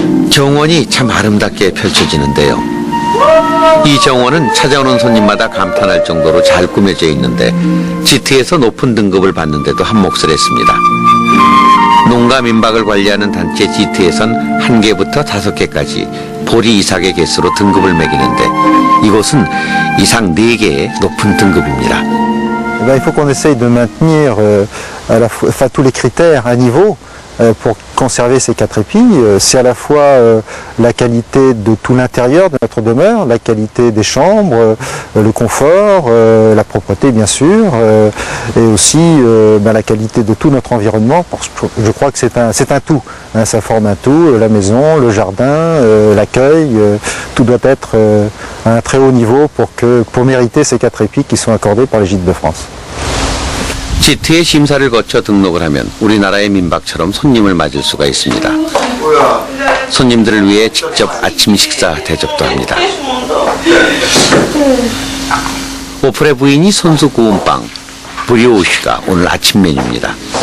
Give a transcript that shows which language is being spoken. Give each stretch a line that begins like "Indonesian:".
Korean: 정원이 참 아름답게 펼쳐지는데요. 이 정원은 찾아오는 손님마다 감탄할 정도로 잘 꾸며져 있는데 지트에서 높은 등급을 받는데도 한몫을 했습니다. 농가 민박을 관리하는 단체 지트에선 1개부터 5개까지 보리 이삭의 개수로 등급을 매기는데 이곳은 이상 4개의 높은 등급입니다.
French: Il faut qu'on essaye de maintenir à la fois tous les critères à niveau pour conserver ces 4 épis. C'est à la fois la qualité de tout l'intérieur de notre demeure, la qualité des chambres, le confort, la propreté bien sûr, et aussi la qualité de tout notre environnement. Je crois que c'est un tout, hein, ça forme un tout, la maison, le jardin, l'accueil, tout doit être à un très haut niveau pour mériter ces 4 épis qui sont accordés par les Gîtes de France.
Korean: 지트의 심사를 거쳐 등록을 하면 우리나라의 민박처럼 손님을 맞을 수가 있습니다. 손님들을 위해 직접 아침 식사 대접도 합니다. 오프레 부인이 손수 구운 빵, 브리오시가 오늘 아침 메뉴입니다.